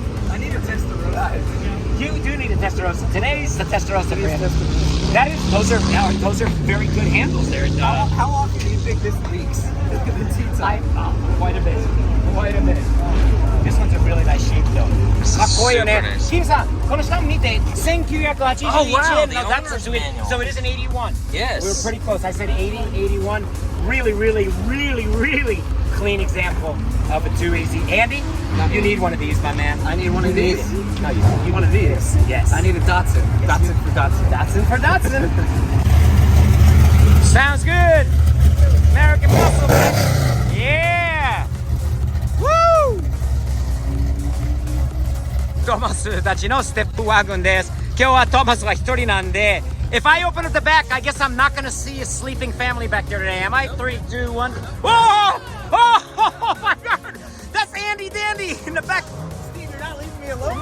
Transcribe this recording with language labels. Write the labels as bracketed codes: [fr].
[en] I need a Testarossa. You do need a Testarossa. Today's the Testarossa brand. That is, those are very good handles there. How often do you think this leaks? The T-type. Quite a bit. Quite a bit. This one's a really nice shape though. [ja] かっこいいよね。キムさん、この下も見て、1981 [en] Oh, wow, [ja] 円 [en] the [ja] の [en] owner's Datsun. manual. So it is an 81. Yes. We were pretty close. I said 80, 81. Really, really, really, really clean example of a too easy. Andy, you need one of these, my man. I need one of these. No, you one of these. Yes. I need a Datsun. Datsun for Datsun. Datsun for Datsun. Sounds good. American muscle, baby. Yeah. Woo! [ja] トマスたちのステップワゴンです。今日はトマスは一人なんで、 [en] if I open at the back, I guess I'm not gonna see a sleeping family back there today, am I? 3, 2, 1. Whoa! Oh my God! That's Andy Dandy in the back. Steve, you're not leaving me alone.